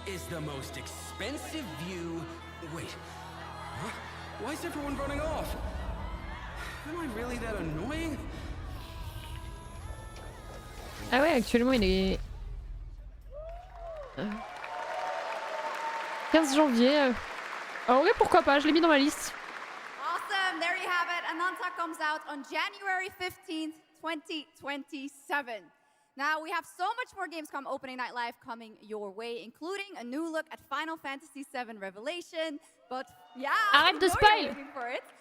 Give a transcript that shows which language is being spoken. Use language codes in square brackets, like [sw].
[en] The most expensive view. Wait. Huh? Why is everyone running off? Am I really that annoying? [fr] Ah ouais, actuellement il est 15 janvier. En vrai, pourquoi pas, je l'ai mis dans ma liste. [en] Awesome, there you have it. Ananta comes out on January 15th, 2027. Now, we have so much more Gamescom Opening Night Live coming your way, including a new look at Final Fantasy VII Revelation. But yeah, [fr] arrête de spoil. [en] For it.